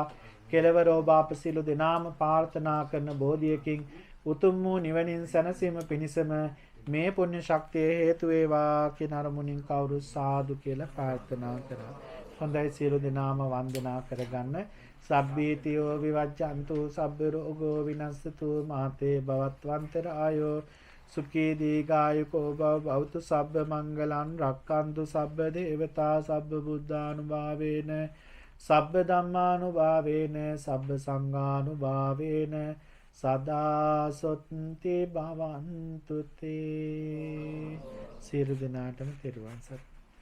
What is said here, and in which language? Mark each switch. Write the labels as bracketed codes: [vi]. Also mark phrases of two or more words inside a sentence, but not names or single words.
[si] කෙලවර ඔබ අප සියලු දෙනාම ප්‍රාර්ථනා කරන බෝධියකින් උතුම් වූ නිවනින් සැනසීම පිණිසම මේ පුණ්‍ය ශක්තිය හේතු වේවා කියන අරමුණින් කවුරු සාදු කියලා ප්‍රාර්ථනා කරා. හොඳයි සියලු දෙනාම වන්දනා කරගන්න. [pi] සබ්බීතියෝ විවජ්ජන්තු සබ්බ රෝගෝ විනස්සතු මාතේ භවත්වන්තර ආයෝ සුඛී දීඝායුකෝ භවතු සබ්බ මංගලං රක්칸තු සබ්බ දේවතා සබ්බ බුද්ධානුභාවේන සබ්බ ධම්මානුභාවේන සබ්බ සංඝානුභාවේන සදා සොත්ති භවන්තු තේ. [si] සියලු දෙනාටම තෙරුවන් සරණයි.